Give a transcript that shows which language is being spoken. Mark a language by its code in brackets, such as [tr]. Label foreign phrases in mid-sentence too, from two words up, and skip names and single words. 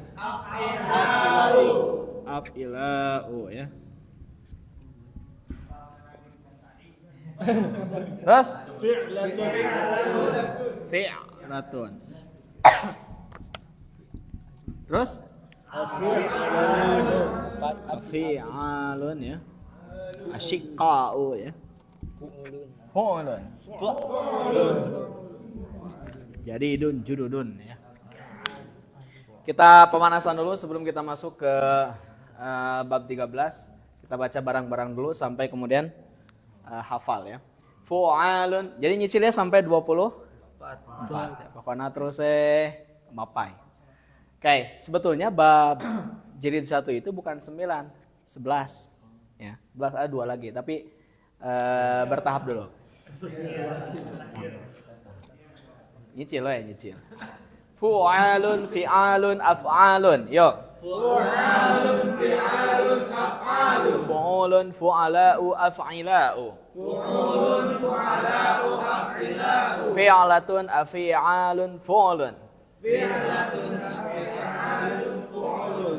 [ar] Af'ila'u ya. [id] Terus? [ar] Fi'latun. Terus? Fi'alun ya. أشقاء يا. فعول. [id] Jadi [ar] عيد جديد [id] ya. Kita pemanasan dulu sebelum kita masuk ke bab 13. Kita baca barang-barang dulu sampai kemudian hafal ya. Fu'alun. Jadi nyicilnya sampai 24. Pokoknya terus mapai. Oke, sebetulnya bab jilid 1 itu bukan 9, 11. Ya, 11 ada 2 lagi, tapi bertahap dulu. Nyicil ya, nyicil. [ar] فعال، فعال، أفعال. Yuk. فعال، فعال، أفعال. فعول، فعلاء، أفعلاء. فعول، فعلاء، أفعلاء. فعلة، أفعال، فعول. فعلة، أفعال، فعول.